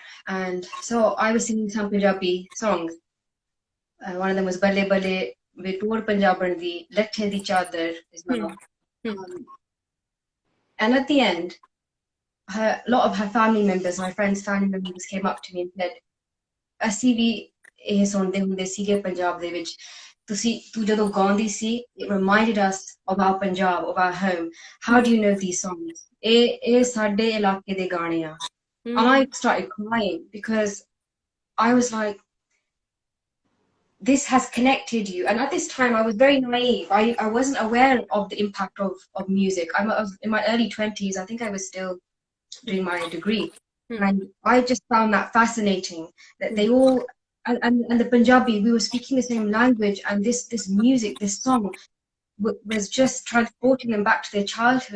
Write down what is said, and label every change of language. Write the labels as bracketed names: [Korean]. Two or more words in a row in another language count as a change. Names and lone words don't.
[English] And so I was singing some Punjabi songs. One of them was Bale Bale Vitor Punjaban di Lathe di Chadar is my and at the end, a lot of her family members, my friend's family members, came up to me and said, [Punjabi] "ਅਸੀਂ ਵੀ ਇਹ ਸੁਣਦੇ ਹੁੰਦੇ ਸੀਗੇ ਪੰਜਾਬ ਦੇ ਵਿੱਚ ਤੂੰ ਜਦੋਂ ਗਾਉਂਦੀ ਸੀ [English] it reminded us of our Punjab, of our home. How do you know these songs? [Punjabi] ਇਹ ਸਾਡੇ ਇਲਾਕੇ ਦੇ ਗਾਣੇ ਆ." [English] And I started crying because I was like, this has connected you. And at this time I was very naive. I wasn't aware of the impact of music. I was in my early 20s. I think I was still doing my degree. And I just found that fascinating, that they all and the Punjabi, we were speaking the same language, and this music, this song was just transporting them back to their childhood.